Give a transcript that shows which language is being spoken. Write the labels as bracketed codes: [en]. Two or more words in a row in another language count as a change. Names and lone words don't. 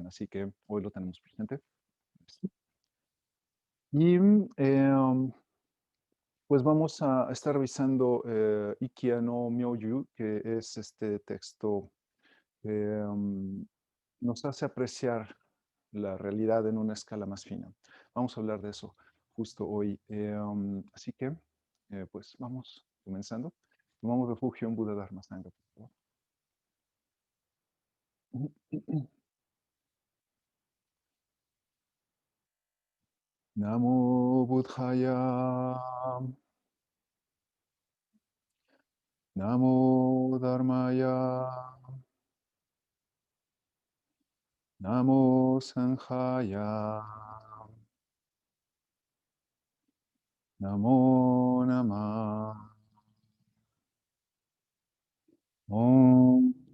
[es] Así que hoy lo tenemos presente. Y pues vamos a estar revisando Ikkia no Myoju, que es este texto que nos hace apreciar la realidad en una escala más fina. Vamos a hablar de eso justo hoy. Así que, pues vamos comenzando. Tomamos refugio en Buda Dharma Sangha, por favor. [pi] Namo Buddhaya. Namo Dharmaya. Namo Sanghaya. Namo Namah. Om.